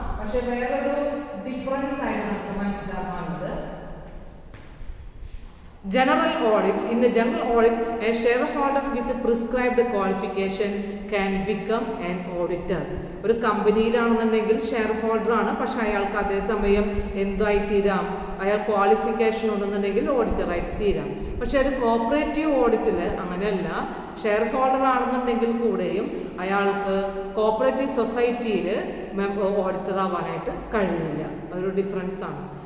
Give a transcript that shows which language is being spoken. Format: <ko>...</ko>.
<ml>പക്ഷെ വേറൊരു ഡിഫറൻസ് ആയിട്ട് നമുക്ക് മനസ്സിലാക്കാനുള്ളത് general audit.</ml> <en>In a general audit, a shareholder with a prescribed qualification can become an auditor.</en> <ml>ഒരു കമ്പനിയിലാണെന്നുണ്ടെങ്കിൽ share holder ആണ്, പക്ഷെ അയാൾക്ക് അതേസമയം എന്തായി തീരാം, അയാൾ ക്വാളിഫിക്കേഷൻ ഉണ്ടെന്നുണ്ടെങ്കിൽ ഓഡിറ്ററായിട്ട് തീരാം. പക്ഷെ ഒരു കോപ്പറേറ്റീവ് ഓഡിറ്റിൽ അങ്ങനെയല്ല. ഷെയർ ഹോൾഡർ ആണെന്നുണ്ടെങ്കിൽ കൂടെയും അയാൾക്ക് കോപ്പറേറ്റീവ് സൊസൈറ്റിയിൽ ഓഡിറ്റർ ആവാനായിട്ട് കഴിയില്ല. അതൊരു ഡിഫറൻസ് ആണ്.</ml>